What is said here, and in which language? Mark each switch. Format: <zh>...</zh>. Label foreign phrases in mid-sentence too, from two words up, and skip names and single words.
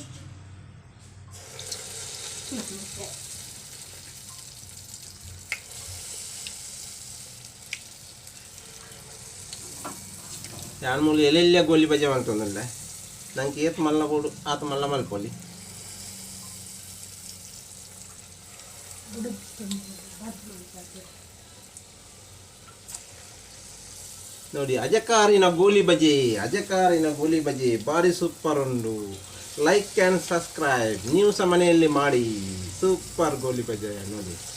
<tcy>ಯಾನ್ ಮೂಲ ಎಲ್ಲೆಲ್ಲ ಗೋಲಿ ಬಜೆ ಮಲ್ತಂದಲ್ಲ ನಂಗೆ ಏತ್ ಮಲ್ಲ ಬೋಡು ಆತ ಮಲ್ಲ ಮಲ್ಪೊಲಿ</tcy> <kn>ನೋಡಿ</kn> <tcy>ಅಜಕಾರಿನ ಗೋಲಿ ಬಜೆ ಭಾರಿ ಸೂಪರ್ ಉಂಡು</tcy> <en>like and subscribe</en> <kn>ನೀವು ಸಹ ಮನೆಯಲ್ಲಿ ಮಾಡಿ ಸೂಪರ್ ಗೋಲಿ ಬಜೆ ನೋಡಿ</kn>